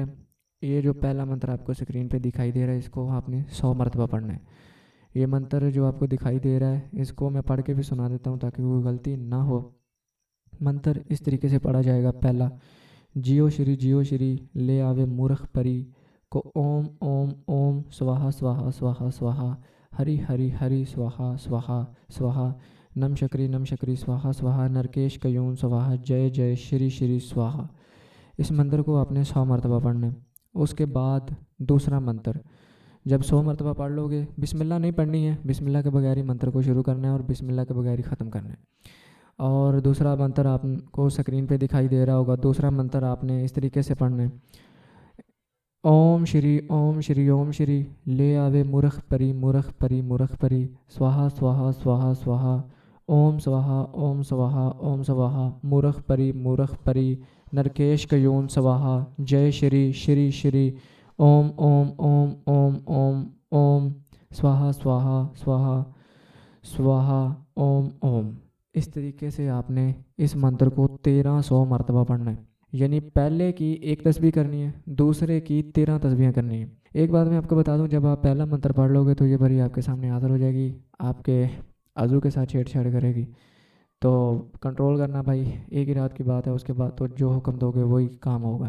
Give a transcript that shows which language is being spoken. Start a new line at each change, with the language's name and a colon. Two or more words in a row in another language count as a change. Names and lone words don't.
Urdu: یہ جو پہلا منتر آپ کو سکرین پہ دکھائی دے رہا ہے، اس کو آپ نے 100 مرتبہ پڑھنا ہے۔ یہ منتر جو آپ کو دکھائی دے رہا ہے، اس کو میں پڑھ کے بھی سنا دیتا ہوں تاکہ کوئی غلطی نہ ہو۔ منتر اس طریقے سے پڑھا جائے گا۔ پہلا، جیو شری لے آوے مورخ پری کو اوم اوم اوم سواہا سواہا سواہا سواہا، ہری ہری ہری سواہا سواہا سواہا، نم شکری سواہا سواہا، نرکیش کیون سواہا، جے جے شری سواہا۔ اس منتر کو آپ نے 100 مرتبہ پڑھنا ہے۔ اس کے بعد دوسرا منتر، جب 100 مرتبہ پڑھ لو گے، بسم اللہ نہیں پڑھنی ہے، بسم اللہ کے بغیر ہی منتر کو شروع کرنا ہے اور بسم اللہ کے بغیر ہی ختم کرنا ہے۔ اور دوسرا منتر آپ کو سکرین پہ دکھائی دے رہا ہوگا، دوسرا منتر آپ نے اس طریقے سے پڑھنا ہے۔ اوم شری لے آوے مورخ پری سواہا سواہا سواہا سواہا، اوم سواہا اوم سواہا، مورخ پری نرکیش کیون سواہا، جے شری اوم اوم اوم اوم اوم اوم سواہا سواہا سواہا سواہا اوم اوم۔ اس طریقے سے آپ نے اس منتر کو 1300 مرتبہ پڑھنا ہے۔ یعنی پہلے کی ایک تسبیح کرنی ہے، دوسرے کی 13 تسبیحیں کرنی ہیں۔ ایک بات میں آپ کو بتا دوں، جب آپ پہلا منتر پڑھ لو گے تو یہ پری آپ کے سامنے حاضر ہو جائے گی، آپ کے عضو کے ساتھ چھیڑ چھاڑ کرے گی، تو کنٹرول کرنا بھائی، ایک ہی رات کی بات ہے، اس کے بعد تو جو حکم دو گے وہی کام ہوگا۔